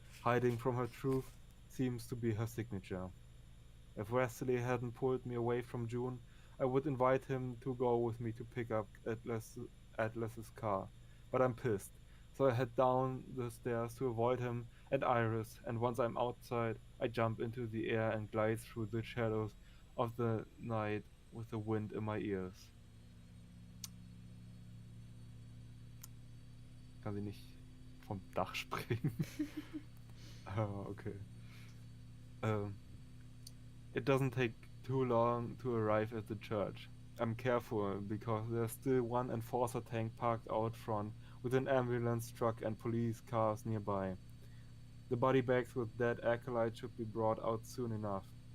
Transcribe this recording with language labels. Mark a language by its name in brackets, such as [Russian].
[English] Hiding from her truth seems to be her signature. If Wesley hadn't pulled me away from June, I would invite him to go with me to pick up Atlas's car. But I'm pissed, so I head down the stairs to avoid him and Iris, and once I'm outside, I jump into the air and glide through the shadows of the night with the wind in my ears. [German] Kann sie nicht vom Dach springen? Okay. [English] Um, It doesn't take too long to arrive at the church. I'm careful because there's still one enforcer tank parked out front with an ambulance truck and police cars nearby. The body bags with dead acolytes should be brought out soon enough.